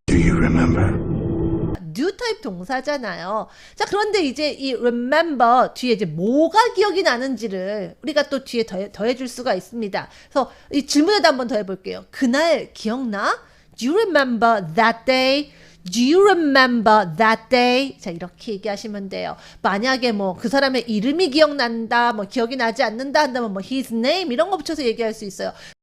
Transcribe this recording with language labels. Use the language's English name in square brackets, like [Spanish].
[English] Do you remember? [Korean] do 타입 동사잖아요. 자, 그런데 이제 이 remember 뒤에 이제 뭐가 기억이 나는지를 우리가 또 뒤에 더해줄 수가 있습니다. [English] 그래서 이 질문에도 한번 더 해볼게요. [Korean] 그날 기억나? [English] Do you remember that day? Do you remember that day? [Korean] 자, 이렇게 얘기하시면 돼요. 만약에 뭐 그 사람의 이름이 기억난다, 뭐 기억이 나지 않는다 한다면 뭐 his name 이런 거 붙여서 얘기할 수 있어요.